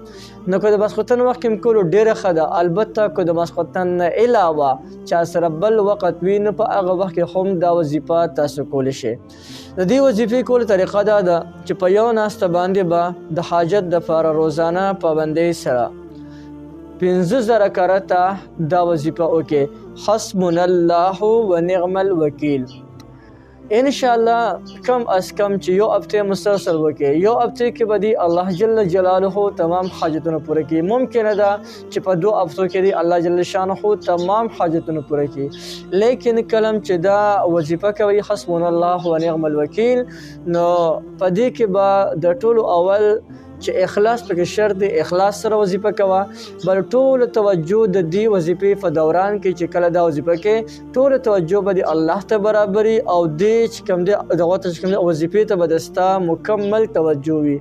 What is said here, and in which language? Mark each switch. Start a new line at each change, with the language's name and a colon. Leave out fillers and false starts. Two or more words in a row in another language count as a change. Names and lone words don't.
Pashto: نو که د ماسخوتن وخت کې کولو ډېره ښه ده، البته که د ماسخوتن نه علاوه چا سره بل وخت وي نو په هغه وخت کې هم دا وظیفه تاسو کولی شئ. د دې وظیفې کولو طریقه دا ده چې په یو ناسته باندې به د حاجت دپاره روزانه پابندۍ سره 15,000 کرته دا وظیفه وکړئ.
Arabic: حسبنا الله و نعم الوکیل.
Pashto: انشاءالله کم از کم چې یو هفته مسلسل وکړي، یو هفته کې به دی الله جل جلاله تمام حاجتونه پوره کړي. ممکنه ده چې په 2 هفتو کې دی الله جل شانه تمام حاجتونه پوره کړي، لیکن کلم چې دا وظیفه کوي
Arabic: حسبنا الله و نعم الوکیل،
Pashto: نو په دې کې به د ټولو اول چې اخلاص پکې شرط دی، اخلاص سره وظیفه کوه، بل ټول توجه د دې وظیفې په دوران کې چې کله دا وظیفه کې ټول توجه به د الله ته برابري او دې چې کوم دی دغه ته چې کوم دی وظیفې ته به د ستا مکمل توجه وي.